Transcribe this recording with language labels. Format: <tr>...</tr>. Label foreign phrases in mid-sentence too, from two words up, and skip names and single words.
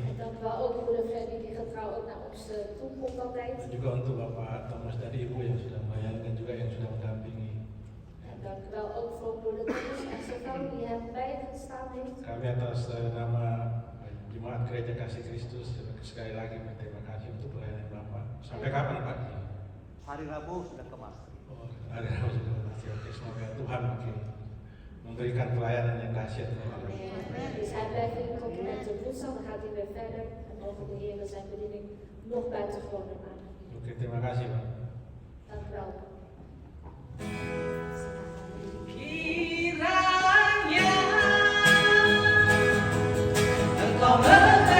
<nl>Dank u wel ook broeder Freddy die getrouw ook naar ons toe komt altijd.</nl> <id>Dan juga untuk Bapak Thomas dan Ibu yang sudah melayani dan juga yang sudah mendampingi.</id> <nl>En dank u wel ook voor broeder Thomas en zijn vrouw die hem bijgestaan heeft.</nl> <id>Kami atas nama Jemaat Gereja Kasih Kristus sekali lagi berterima kasih untuk pelayanan Bapak. Sampai kapan Pak? hari Rabu sudah kemas. Oh, ada Rabu sudah kemas. Oke, semoga Tuhan makin memberikan pelayanan yang dahsyat.</id> <nl>Dus hij blijft in compliment tot woensdag, dan gaat hij weer verder. En mogen de Heer zijn bediening nog buitengewoner maken.</nl> <id>Oke, terima kasih Pak.</id> <nl>Dank u wel.</nl> <id>Kiranya Engkau</id>